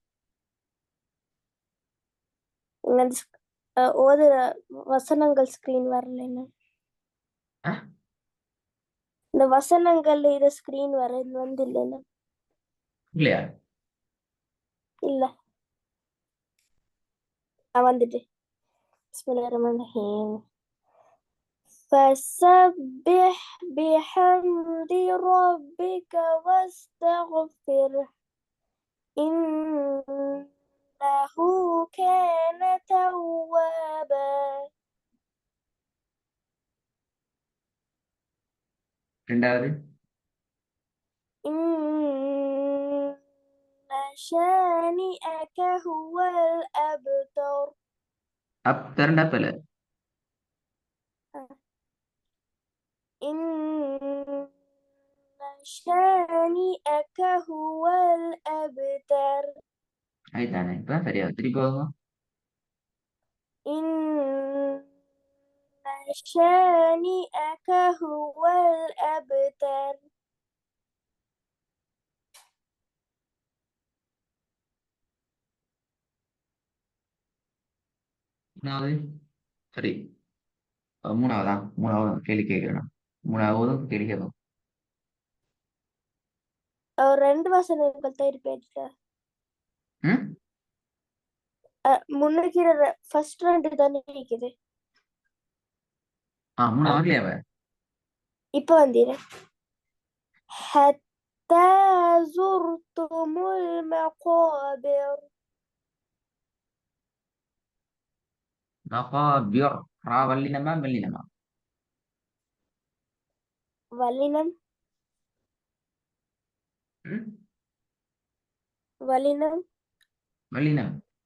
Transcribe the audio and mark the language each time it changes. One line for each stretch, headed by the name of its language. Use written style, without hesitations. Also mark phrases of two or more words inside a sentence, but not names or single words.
Tamil: இங்க அந்த ஓதுற வசனங்கள் ஸ்கிரீன் வரல என்ன. இந்த வசனங்கள் இது ஸ்கிரீன் வர வந்து இல்லைன்னா இல்லையா? இல்ல வந்துட்டு.
Arabic: பிஸ்மில்லாஹிர்ரஹ்மானிர்ரஹீம். فسبح بحمد ربك واستغفره إنه كان توابا.
Tamil: ரெண்டாவது
Arabic: إن شانئك هو الأبتر.
Tamil: அப்தர்ண்டா பல.
Arabic: إن شانئك هو الأبتر.
Tamil: ஆயிட்டானே இப்ப சரியா திருப்பி போகுங்க.
Arabic: إن شانئك هو الأبتر.
Tamil: மூணாவது சரி. மூணாவதா? மூணாவது கேள்வி கேட்கணும். மூணாவதும் கேள்வி கேட்கும். ரெண்டு வசனங்கள் தான் இருப்பேன். ம் முன்னுக்கு ஃபர்ஸ்ட் ரெண்டு தானே இருக்குது. மூணாவது வரலையா அவ? இப்ப வந்தீரு.
Arabic: حتى زرتم المقابر. மகாபியர்.
Tamil: ரா வல்லினமா மெல்லினமா? வல்லினம் ம் வல்லினம். வல்லினம்.